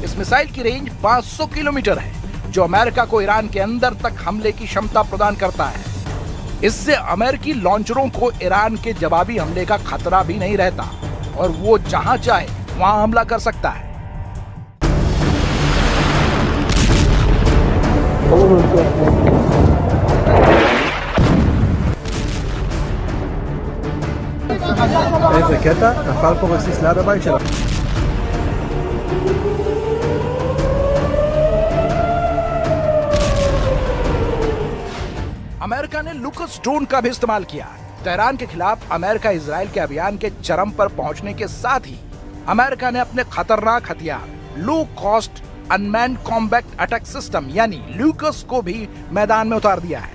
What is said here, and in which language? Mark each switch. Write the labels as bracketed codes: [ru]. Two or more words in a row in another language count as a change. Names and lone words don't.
[hi] इस मिसाइल की रेंज 500 किलोमीटर है, जो अमेरिका को ईरान के अंदर तक हमले की क्षमता प्रदान करता है। इससे अमेरिकी लॉन्चरों को ईरान के जवाबी हमले का खतरा भी नहीं रहता और वो जहां चाहे वहां हमला कर सकता है। [he] איזה קטע, נפל פה רסיס ליד הבית שלה. [hi] अमेरिका ने लुकस ड्रोन का भी इस्तेमाल किया। तेहरान के खिलाफ अमेरिका इजराइल के अभियान के चरम पर पहुंचने के साथ ही अमेरिका ने अपने खतरनाक हथियार [en] low cost unmanned combat attack system [hi] यानी लुकस को भी मैदान में उतार दिया है।